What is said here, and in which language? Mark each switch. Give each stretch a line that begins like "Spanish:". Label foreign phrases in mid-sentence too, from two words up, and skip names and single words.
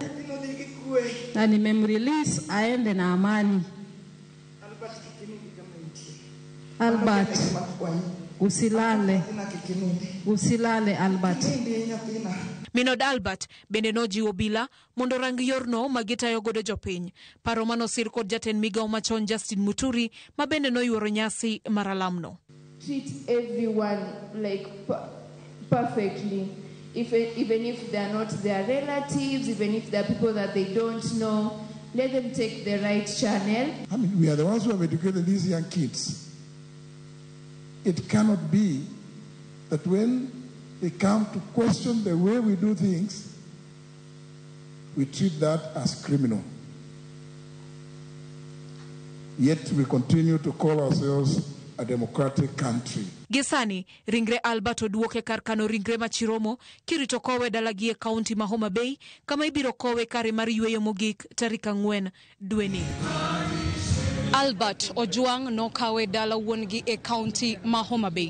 Swahili: Na nimemrelease aende na amani. Albert, usilale Albert.
Luo (Kenya and Tanzania): Minod Albert bende nojiwo bila mondo rang yorno magitayo godo jopiny. Paro manosir kod jatend migao machon Justin Muturi ma bende noyuoro nyasi mar alamno.
English: Treat everyone like perfectly. Even if they are not their relatives, even if they are people that they don't know, let them take the right channel. I mean, we are the ones who have educated these young kids. It cannot be that when they come to question the way we do things, we treat that as criminal. Yet we continue to call ourselves a democratic country.
Luo (Kenya and Tanzania): Gisani, ringre Albert oduoke kar kano ringre machiromo kirito kowe dalagi e kaunti ma Homa Bay kama ibiro kowe kare mar yweyo mogik tarik 4 dweni. Albert Ojwang no kawe dala wuongi e kaunti ma Homa Bay.